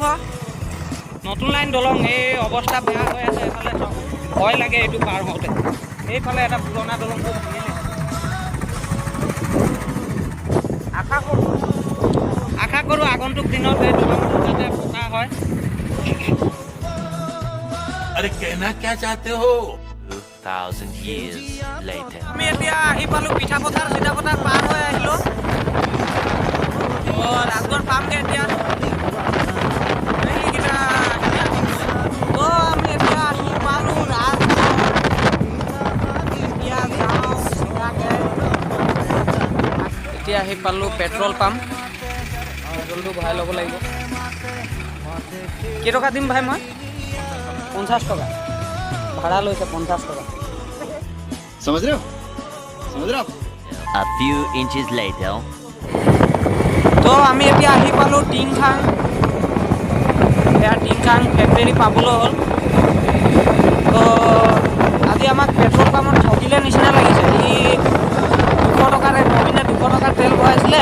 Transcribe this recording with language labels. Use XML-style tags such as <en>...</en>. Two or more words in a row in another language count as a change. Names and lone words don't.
<as>নতুন লাইন দলং, এই অৱস্থা বেয়া হৈ আছে, এইফালে ভয় লাগে এইটো পাৰ হওঁতে। এইফালে এটা পুৰণা দলংটো ভাঙিলে। আশা কৰোঁ আগন্তুক দিনত এই দলংটো যাতে পকা হয়।</as> <hi>अरे कहना क्या चाहते हो?</hi> <en>2,000 years later.</en> <as>আমি এতিয়া আহি পালোঁ পিঠাপথাৰ চিতাপথাৰ পাৰ হৈ আহিলোঁ। ৰাজগড় পামগৈ এতিয়া। এইকেইটা তো আমি এতিয়া আহি পালোঁ ৰাজগড়। এতিয়া যাওঁ চিধাকৈ। এতিয়া আহি পালোঁ পেট্ৰল পাম্প। পেট্ৰলটো ভৰাই ল'ব লাগিব। কেইটকা দিম ভাই মই? 50 টকা ভাড়া লৈছে, 50 টকা।</as> <hi>समझ रहे हो? समझ रहे हो?</hi> <en>A few inches later.</en> <as>তো আমি এতিয়া আহি পালোঁ টিংখাং। এয়া টিংখাং ফেক্টৰী পাবলৈ হ'ল। তো আজি আমাক পেট্ৰল পাম্পত ঠগিলে নিচিনা লাগিছে। ই 200 টকাৰে নবীনে 200 টকাৰ তেল ভৰাইছিলে।</as>